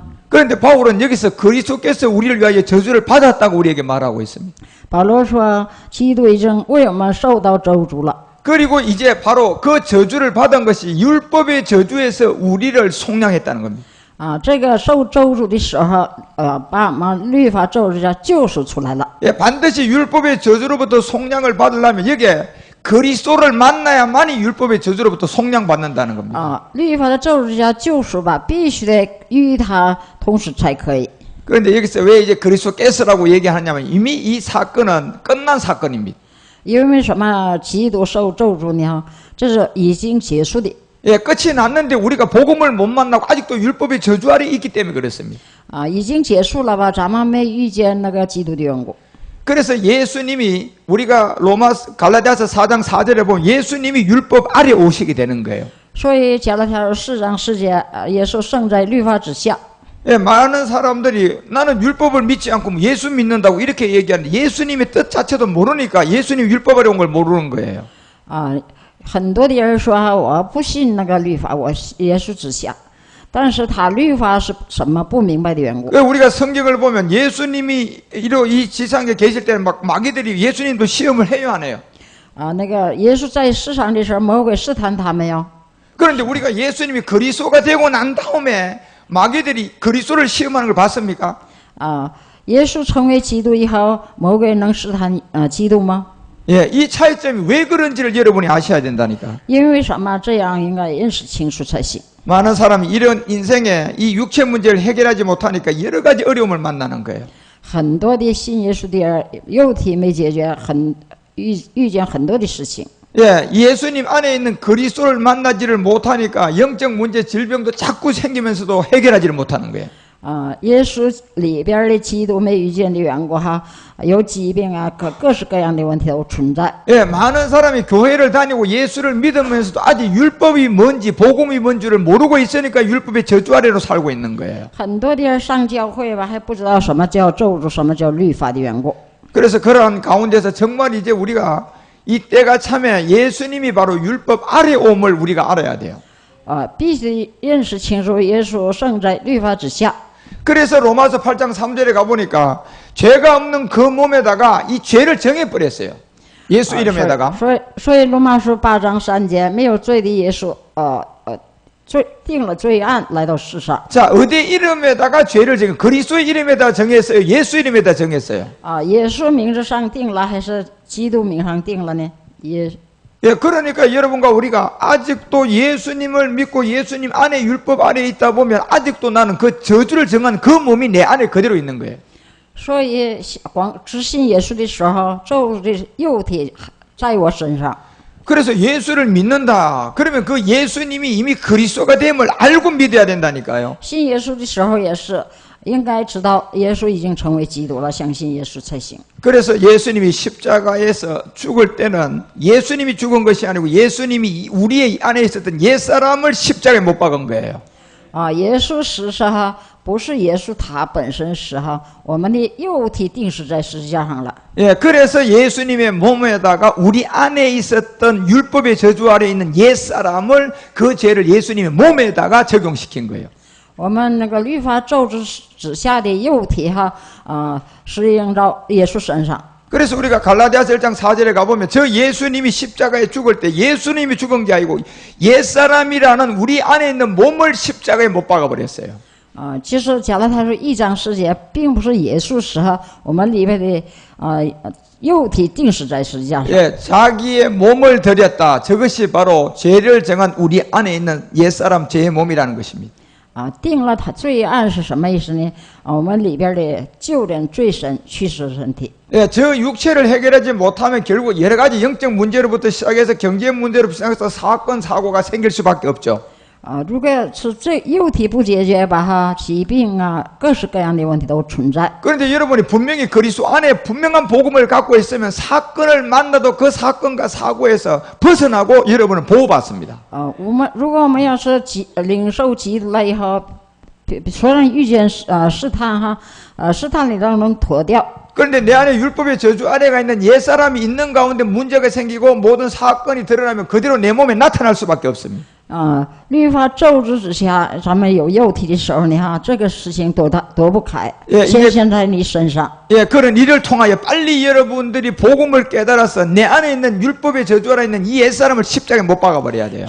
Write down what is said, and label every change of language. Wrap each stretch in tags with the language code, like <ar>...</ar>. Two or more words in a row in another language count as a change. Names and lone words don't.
<ko>그런데 바울은 여기서 그리스도께서 우리를 위하여 저주를 받았다고 우리에게 말하고 있습니다.</ko> <zh>保罗说，基督已经为我们受到咒诅了。</zh> <ko>그리고 이제 바로 그 저주를 받은 것이 율법의 저주에서 우리를 속량했다는 겁니다.</ko> <zh>这个受咒诅的时候，把我们律法咒诅救赎出来了。</zh> <ko>예, 반드시 율법의 저주로부터 속량을 받으려면 여기에 그리스도를 만나야만이 율법의 저주로부터 속량받는다는 겁니다.</ko> <zh>律法的咒诅救赎吧，必须得与他同时才可以。</zh> <ko>그런데 여기서 왜 이제 그리스도 깼으라고 얘기하냐면 이미 이 사건은 끝난 사건입니다.</ko> <zh>因为什么？基督受咒诅呢？这是已经结束的。</zh> <ko>예, 끝이 났는데 우리가 복음을 못 만나고 아직도 율법의 저주 아래 있기 때문에 그렇습니다.</ko> <zh>已经结束了吧？咱们没遇见那个基督的缘故。</zh> <ko>그래서 예수님이 우리가 갈라디아서 4장 4절에 보면 예수님이 율법 아래 오시게 되는 거예요.</ko> <zh>所以加拉太书4章4节，耶稣生在律法之下。</zh> <ko>예, 많은 사람들이 나는 율법을 믿지 않고 예수 믿는다고 이렇게 얘기하는데 예수님의 뜻 자체도 모르니까 예수님 율법 아래 온 걸 모르는 거예요.</ko> <zh>很多的人说我不信那个律法，我耶稣之下，但是他律法是什么不明白的缘故。</zh> <ko>우리가 성경을 보면 예수님이 이 지상에 계실 때는 막 마귀들이 예수님도 시험을 해요, 안 해요?</ko> <zh>那个耶稣在世上的时候，魔鬼试探他没有？</zh> <ko>그런데 우리가 예수님이 그리스도가 되고 난 다음에 마귀들이 그리스도를 시험하는 걸 봤습니까?</ko> <zh>耶稣成为基督以后，魔鬼能试探基督吗？</zh> <ko>예, 이 차이점이 왜 그런지를 여러분이 아셔야 된다니까.</ko> <zh>因为什么？这样应该认识清楚才行。</zh> <ko>많은 사람이 이런 인생에 이 육체 문제를 해결하지 못하니까 여러 가지 어려움을 만나는 거예요.</ko> <zh>很多的信耶稣的人，肉体没解决，遇见很多的事情。</zh> <ko>예, 예수님 안에 있는 그리스도를 만나지를 못하니까 영적 문제, 질병도 자꾸 생기면서도 해결하지를 못하는 거예요.</ko> <zh>耶稣里边的基督没遇见的缘故有疾病各式各样的问题都存在。</zh> <ko>예, 많은 사람이 교회를 다니고 예수를 믿으면서도 아직 율법이 뭔지 복음이 뭔지를 모르고 있으니까 율법의 저주 아래로 살고 있는 거예요.</ko> <zh>很多的人上教会吧，还不知道什么叫咒诅，什么叫律法的缘故。</zh> <ko>그래서 그러한 가운데서 정말 이제 우리가 이 때가 참에 예수님이 바로 율법 아래 옴을 우리가 알아야 돼요.</ko> <zh>必须认识清楚耶稣生在律法之下。</zh> <ko>그래서 로마서 8장 3절에 가보니까 죄가 없는 그 몸에다가 이 죄를 정해버렸어요. 예수 이름에다가.</ko> <zh>所以罗马书8章3节，没有罪的耶稣，定了罪案来到世上。</zh> <ko>자, 어디 이름에다가 죄를 그리스도의 이름에다 정했어요? 예수 이름에다 정했어요?</ko> <zh>耶稣名字上定了，还是基督名上定了呢？</zh> <ko>예, 그러니까 여러분과 우리가 아직도 예수님을 믿고 예수님 안에 율법 아래에 있다 보면 아직도 나는 그 저주를 정한 그 몸이 내 안에 그대로 있는 거예요.</ko> <zh>所以光只信耶稣的时候，咒的肉体在我身上。</zh> <ko>그래서 예수를 믿는다. 그러면 그 예수님이 이미 그리스도가 됨을 알고 믿어야 된다니까요.</ko> <zh>信耶稣的时候也是应该知道耶稣已经成为基督了，相信耶稣才行。</zh> <ko>그래서 예수님이 십자가에서 죽을 때는 예수님이 죽은 것이 아니고 예수님이 우리의 안에 있었던 옛사람을 십자가에 못 박은 거예요.</ko> <zh>耶稣死时不是耶稣他本身死我们的肉体定死在十字架上了。</zh> <ko>예, 그래서 예수님의 몸에다가 우리 안에 있었던 율법의 저주 아래 있는 옛사람을 그 죄를 예수님의 몸에다가 적용시킨 거예요.</ko> <zh>我们那个律法咒之下的肉体是映照耶稣身上。</zh> <ko>그래서 우리가 갈라디아서 1장 4절에 가보면 저 예수님이 십자가에 죽을 때 예수님이 죽은 게 아니고 옛사람이라는 우리 안에 있는 몸을 십자가에 못 박아버렸어요.</ko> <zh>其实加拉太书1章10节，并不是耶稣死我们里面的肉体定死在十字架上。</zh> <ko>예, 자기의 몸을 드렸다. 저것이 바로 죄를 정한 우리 안에 있는 옛사람 죄의 몸이라는 것입니다.</ko> <zh>定了他罪案是什么意思呢？我们里边的旧人罪神去世身体。</zh> <ko>예, 저 육체를 해결하지 못하면 결국 여러 가지 영적 문제로부터 시작해서 경제 문제로부터 시작해서 사건 사고가 생길 수밖에 없죠.</ko> <zh>如果是这肉体不解决吧疾病各式各样的问题都存在。</zh> <ko>그런데 여러분이 분명히 그리스도 안에 분명한 복음을 갖고 있으면 사건을 만나도 그 사건과 사고에서 벗어나고 여러분은 보호받습니다.</ko> <zh>如果我们要是领受基督了以后，虽然遇见试探试探里当中脱掉。</zh> <ko>그런데 내 안에 율법의 저주 아래가 있는 옛사람이 있는 가운데 문제가 생기고 모든 사건이 드러나면 그대로 내 몸에 나타날 수밖에 없습니다.</ko> <zh>律法咒之之下，咱们有肉体的时候呢，这个事情躲不开，</zh> <ko>예,</ko> <zh>显现在你身上。</zh> <ko>예, 그런 일을 통하여 빨리 여러분들이 복음을 깨달아서 내 안에 있는 율법의 저주 아래 있는 이 옛사람을 십자가에 못 박아버려야 돼요.</ko>